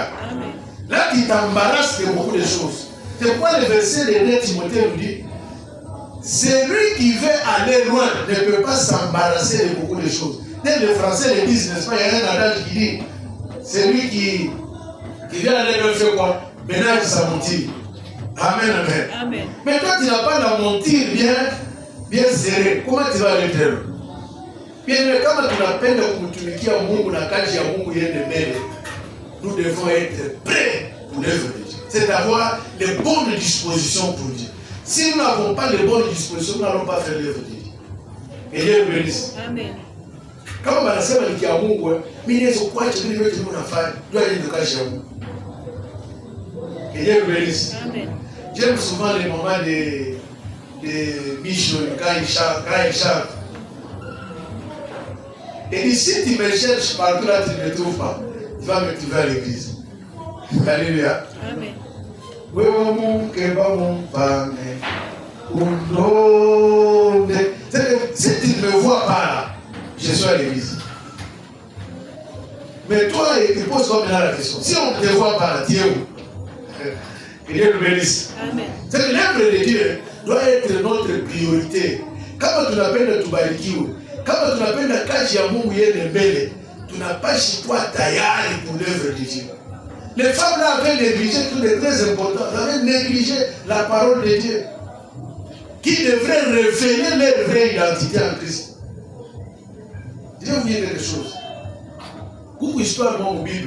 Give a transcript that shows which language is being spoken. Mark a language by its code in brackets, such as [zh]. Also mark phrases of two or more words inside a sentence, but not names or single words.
[fr] Là, tu t'embarrasses de beaucoup de choses. C'est pourquoi le verset de 2 Timothée nous dit: celui qui veut aller loin ne peut pas s'embarrasser de beaucoup de choses. Dès les Français le disent, n'est-ce pas? Il y a un adage qui dit: celui qui vient aller loin fait quoi? Ménage sa monture. Amen, amen. Amen. Mais toi, tu n'as pas la monture bien serrée. Comment tu vas aller très loin? Bien, [sw] kama tunapenda kumtumikia Mungu na kazi ya Mungu iende mbele, [fr] nous devons être prêts pour l'œuvre de Dieu. C'est avoir les bonnes dispositions pour Dieu. Si nous n'avons pas les bonnes dispositions, nous n'allons pas faire l'œuvre de Dieu. Et Dieu nous bénisse. Amen. [sw] Kama banasema ni kia Mungu, mimi naweza kuacha vile vyote unafanya, ndio ndio kazi ya Mungu. [fr] Et Dieu nous bénisse. Amen. J'aime souvent les moments de mission quand il chante. Et dit, si tu me cherches partout là, tu ne me trouves pas. Tu vas me trouver à l'église. Alléluia. Amen. Si tu ne me vois pas là, je suis à l'église. Mais toi, tu poses comme là la question. Si on ne te voit pas là, tu es où? Que Dieu nous bénisse. Amen. C'est que l'œuvre de Dieu doit être notre priorité. [sw] Kama tunapenda tubarikiwe, kama tunapenda kazi ya Mungu iende mbele, tunapashi kuwa tayari [fr] pour l'œuvre de Dieu. Les femmes là avaient négligé tout est très important. Elles avaient négligé la parole de Dieu, qui devrait révéler leur vraie identité en Christ. Je vais vous dire quelque chose. Beaucoup d'histoires dans la Bible.